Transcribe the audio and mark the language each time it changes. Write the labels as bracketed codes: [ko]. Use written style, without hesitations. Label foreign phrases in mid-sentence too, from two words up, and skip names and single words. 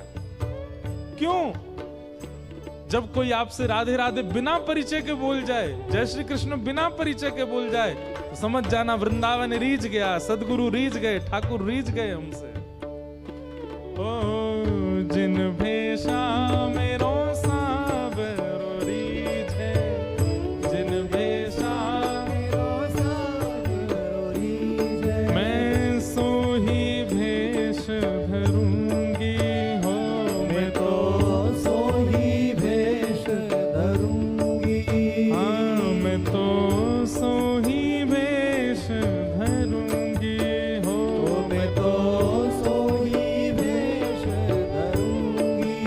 [hi] क्यों? जब कोई आपसे राधे राधे बिना परिचय के बोल जाए, जय श्री कृष्ण बिना परिचय के बोल जाए, तो समझ जाना वृंदावन रीझ गया, सदगुरु रीझ गए, ठाकुर रीझ गए हमसे। [bra] ओ जिन भेषा मेरो सावरो रीझे, जिन भेषा मेरो सावरो रीझे, मैं सो ही भेष धरूंगी हो, मैं तो सो ही भेष धरूंगी, हाँ मैं तो सो ही भेष धरूंगी हो, मैं तो सो ही भेष धरूंगी।